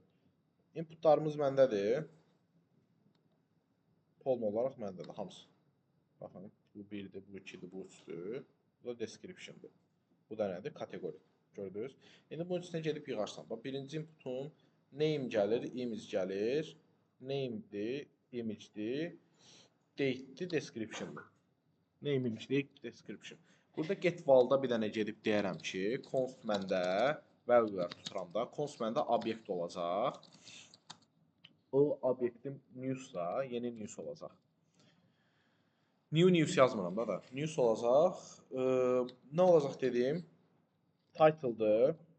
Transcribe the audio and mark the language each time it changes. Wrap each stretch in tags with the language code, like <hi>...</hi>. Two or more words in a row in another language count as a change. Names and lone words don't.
<az>Inputlarımız məndədir. Polm olaraq məndədir hamısı. Baxın, bu 1-dir, bu 2-dir, bu 3-dür. Bu da description-dır. Bu da nədir? Kateqori. Gördünüz? İndi bunun içinə gedib yığarsan. Bax, birinci inputun name gəlir, image gəlir. Name-dir, image-dir, date-dir, description-dır.</az> <en>Name, image, date, description.</en> <az>Burada get valda bir dənə gedib deyərəm ki, const məndə value tuturam da, const məndə obyekt olacaq. O obyektim news'sa, yeni news olacaq.</az> <en>New news</en> <az>yazmıram da. News olacaq. Nə olacaq dediyim? Title'dır.</az>